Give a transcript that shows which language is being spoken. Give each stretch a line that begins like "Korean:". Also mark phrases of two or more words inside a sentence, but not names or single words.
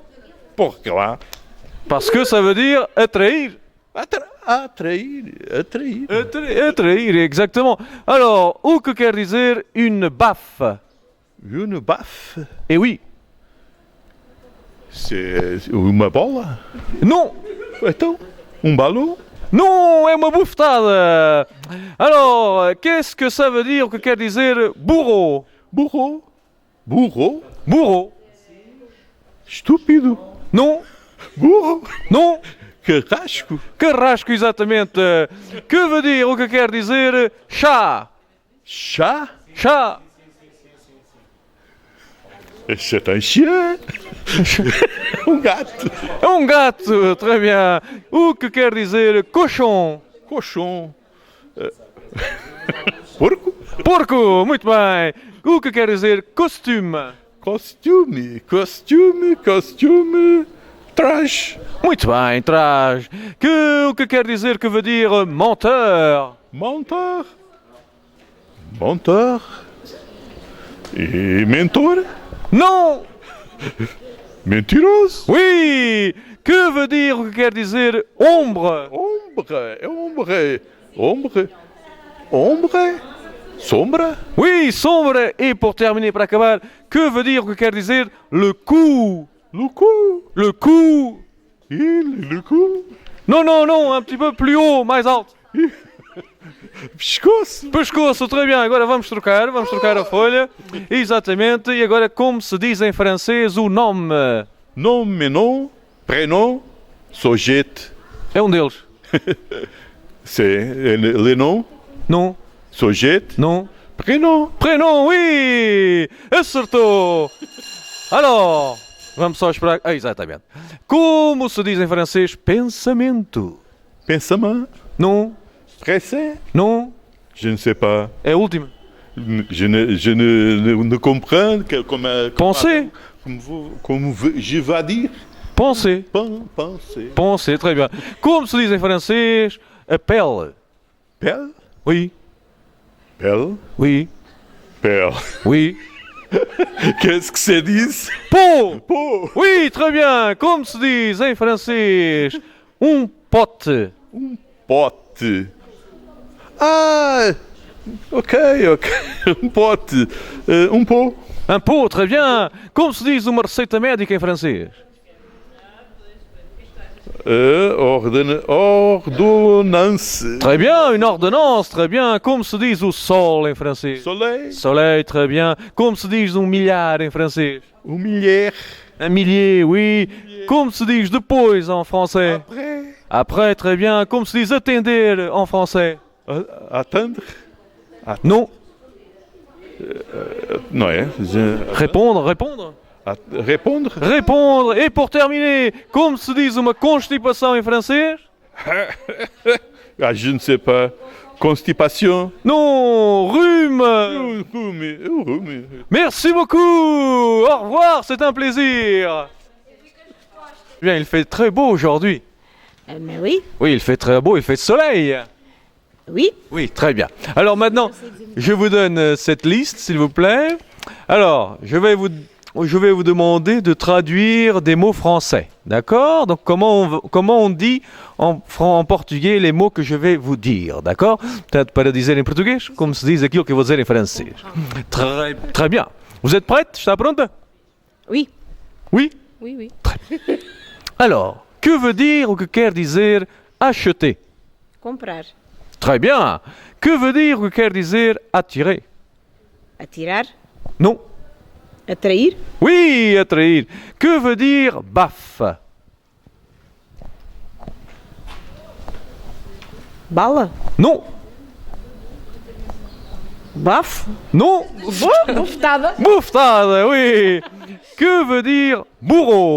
French: Pourquoi? parce que ça veut dire attraire.
Portuguese: Attrair.
French: Attrair, exactement. Alors,
Portuguese: o que quer dizer
French: une baffe? Une baffe? Eh oui.
Portuguese: C'est uma bola?
French: Non,
Portuguese: Então,
French: ballon? non,
Portuguese: é uma bufetada.
French: Alors, qu'est-ce que ça veut dire,
Portuguese: o que quer dizer bourreau? Burro? Estúpido.
French: Non,
Portuguese: Burro?
French: non.
Portuguese: Carrasco? Carrasco, exatamente.
French: Que veut dire,
Portuguese: o que quer dizer chá? Chá? Chá.
French: C'est un chien.
Portuguese: Gato. É um gato,
French: très bien.
Portuguese: O que quer dizer cochon?
French: Cochon.
Portuguese: Porco? Porco, muito bem. O que quer dizer costume? Costume. Traje. Muito bem, traz. O que quer dizer,
French: que veut dire menteur?
Portuguese: Mentor. E mentor?
French: Non.
Portuguese: Mentiroso.
French: Oui. Que veut dire,
Portuguese: o que quer dizer ombre? Sombra?
French: Oui, sombre. Et pour terminer,
Portuguese: para acabar,
French: que veut dire,
Portuguese: o que quer dizer
French: le cou? Le cou. Le cou. Le cou. Non, un petit peu plus haut,
Portuguese: mais alto. Pescoço. Pescoço,
French: très bien.
Portuguese: Agora vamos trocar a folha. Exatamente. E agora, como se diz em francês, o nome?
French: Nom, prénom,
Portuguese: sujeito. É um deles.
French: C'est le nom, Non,
Portuguese: sujeito,
French: non. prénom. Prénom, oui! Acertou! Alors,
Portuguese: vamos só esperar. Ah, exatamente. Como se diz em francês, pensamento? Pensamento.
French: Non, Pressé. non. Je ne sais pas.
Portuguese: É a última.
French: Je ne comprends que Penser. Je vais dire. Penser. Penser. Penser, très bien.
Portuguese: Como se diz em francês, a pele?
French: Pelle. Oui, Pelle. oui, Pelle. oui. Qu'est-ce que c'est dit? Pot. Pot. Oui, très bien.
Portuguese: Como se diz em francês? Pote. Pote. Ah, ok. Pote. Pot.
French: Un pot, très bien.
Portuguese: Como se diz uma receita médica em francês?
French: Ordonnance. Très bien, une ordonnance, très bien.
Portuguese: Como se diz o sol em francês?
French: Soleil. Soleil, très bien.
Portuguese: Como se diz milhar em francês?
French: Millier. Un millier, oui.
Portuguese: Como se diz depois
French: en français? Après. Après, très bien.
Portuguese: Como se diz atender
French: en français? Attendre. Non. Non, hein. Répondre. Répondre. Répondre. Et pour terminer,
Portuguese: como se diz uma constipação em francês?
French: Ah, je ne sais pas. Constipation. Non, rhume. Merci beaucoup. Au revoir, c'est un plaisir. Bien, il fait très beau aujourd'hui. Mais oui, Oui, il fait très beau, il fait soleil. oui. Oui, très bien. Alors maintenant, je vous donne cette liste, s'il vous plaît. Alors, je vais vous demander de traduire des mots français. D'accord? Donc, comment on dit en português les mots que je vais vous dire. D'accord?
Portuguese: Portanto, para dizer em português, como se diz aquilo que eu vou dizer em francês.
French: Très bien. Vous êtes prête?
Portuguese: Está pronta?
French: Oui. Oui? Oui, oui. Alors, que veut dire ou
Portuguese: que quer dizer
French: acheter?
Portuguese: Comprar.
French: Très bien. Que veut dire ou
Portuguese: que quer dizer
French: attirer?
Portuguese: Atirar.
French: Non.
Portuguese: Atrair.
French: Oui, attrair. Que veut dire baffe?
Portuguese: Bala.
French: Non.
Portuguese: Bafo.
French: Non.
Portuguese: Bofetada.
French: Bufetada, oui. Que veut dire bourreau?